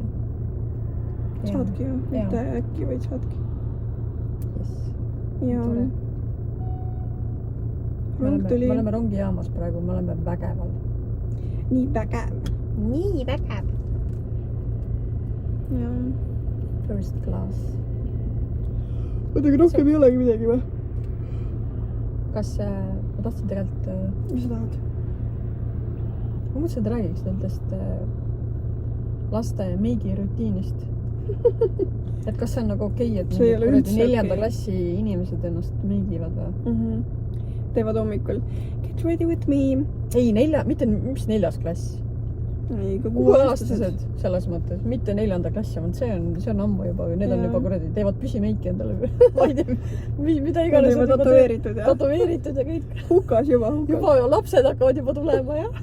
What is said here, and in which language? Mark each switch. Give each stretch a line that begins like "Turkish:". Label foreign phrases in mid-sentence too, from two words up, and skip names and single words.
Estonian: Saadki ju, mitte äkki, vaid saadki. Ja. Me oleme rongijaamas praegu, me oleme vägeval. Nii vägev. Ja.
English: First class.
Estonian: Oota, aga rohkem ei olegi midagi või? Kas ma tahtsin tegelikult... Mis sa tahad? Ma mõtlesin, et räägiks nendest laste meigi rutiinist. Et kas see on nagu okei, et 4. klassi inimesed ennast meigivad või? Teevad hommikul
English: get ready with me.
Estonian: Ei, mis 4. klass? Ei, ka 6-aastased selles mõttes, mitte 4. klassi, see on ammu juba, need on juba kuradi, teevad püsimeiki endale. Ma ei tea, mida iganes. Nad on tatoveeritud ja kõik. Hukas juba. Juba lapsed hakkavad juba tulema, jah?